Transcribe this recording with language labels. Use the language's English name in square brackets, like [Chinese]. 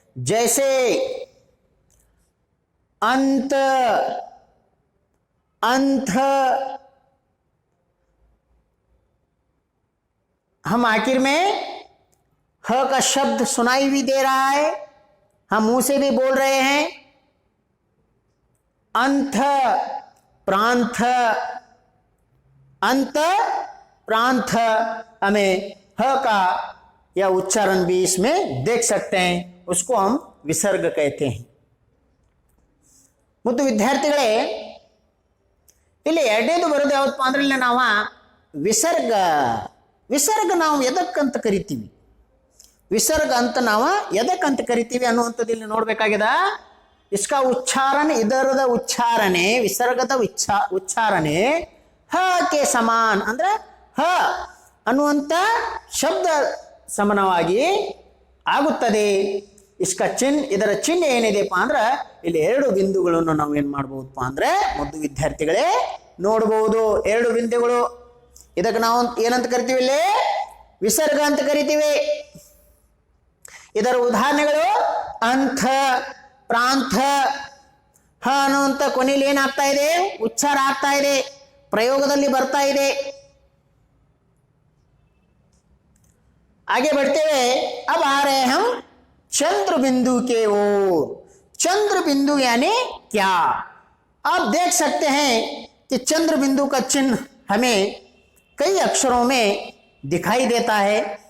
[Hindi] जैसे अंत, अंत, हम आखिर में ह का शब्द सुनाई भी दे रहा है, हम मुंह से भी बोल रहे हैं. अंत, प्रांत, अंत, प्रांत, हमें ह का या उच्चारण भी इसमें देख सकते हैं. उसको हम विसर्ग कहते हैं. [Kannada] मुद्दु विद्यार्थिಗಳೇ, ಇಲ್ಲಿ ಎರಡನೇದು ಬರೋದು ಯಾವತ್ತಪ್ಪ ಅಂದ್ರೆ ಇಲ್ಲಿ ನಾವು ವಿಸರ್ಗ. ವಿಸರ್ಗ ನಾವು ಎದಕ್ಕಂತ ಕರಿತೀವಿ, ವಿಸರ್ಗ ಅಂತ ನಾವು ಎದಕ್ಕಂತ ಕರಿತೀವಿ ಅನ್ನುವಂಥದ್ದು ಇಲ್ಲಿ ನೋಡ್ಬೇಕಾಗಿದೆ. ಇಸ್ಕಾ ಉಚ್ಚಾರಣೆ, ಇದರದ ಉಚ್ಚಾರಣೆ, ವಿಸರ್ಗದ ಉಚ್ಚಾರಣೆ [Hindi] ಹ ಕೆ ಸಮಾನ್ [Kannada] ಅಂದ್ರೆ ಹ ಅನ್ನುವಂಥ ಶಬ್ದ ಸಮಾನವಾಗಿ ಆಗುತ್ತದೆ. ಇಸ್ಕ ಚಿಹ್ನೆ, ಇದರ ಚಿಹ್ನೆ ಏನಿದೆಪ್ಪ ಅಂದ್ರೆ ಇಲ್ಲಿ 2 ಬಿಂದುಗಳನ್ನು ನಾವು ಏನು ಮಾಡ್ಬೋದಪ್ಪ ಅಂದ್ರೆ ಮುದ್ದು ವಿದ್ಯಾರ್ಥಿಗಳೇ ನೋಡಬಹುದು. 2 ಬಿಂದುಗಳು. ಇದಕ್ಕೆ ನಾವು ಏನಂತ ಕರಿತೀವಿ? ಇಲ್ಲಿ ವಿಸರ್ಗ ಅಂತ ಕರಿತೀವಿ. ಇದರ ಉದಾಹರಣೆಗಳು ಅಂಥ, ಪ್ರಾಂಥ, ಹ ಅನ್ನುವಂಥ ಕೊನೆಯಲ್ಲಿ ಏನಾಗ್ತಾ ಇದೆ, ಉಚ್ಚಾರ ಆಗ್ತಾ ಇದೆ, ಪ್ರಯೋಗದಲ್ಲಿ ಬರ್ತಾ ಇದೆ. [Hindi] आगे बढ़ते हुए अब आ रहे हम चंद्र बिंदु के ओर। चंद्र बिंदु यानी क्या? आप देख सकते हैं कि चंद्र बिंदु का चिन्ह हमें कई अक्षरों में दिखाई देता है।